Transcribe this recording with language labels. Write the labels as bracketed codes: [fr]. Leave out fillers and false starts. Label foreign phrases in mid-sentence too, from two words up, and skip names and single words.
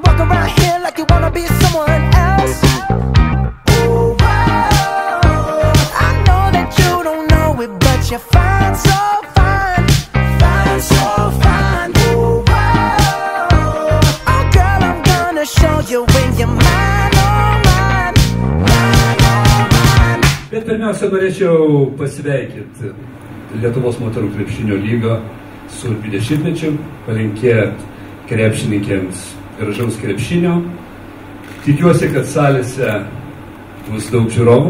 [en] around here like you wanna be someone else. Oh, I know that you don't know it, but you're fine, so fine, fine, so fine. Oh, girl, I'm gonna show you when you're mine, oh mine, mine, oh mine. [lt] Bet pirmiausia, norėčiau pasveikinti Lietuvos moterų krepšinio lygą su 20-mečiu, palinkėti krepšininkėms gražaus krepšinio. Tikiuosi, kad salėse bus daug žiūrovų.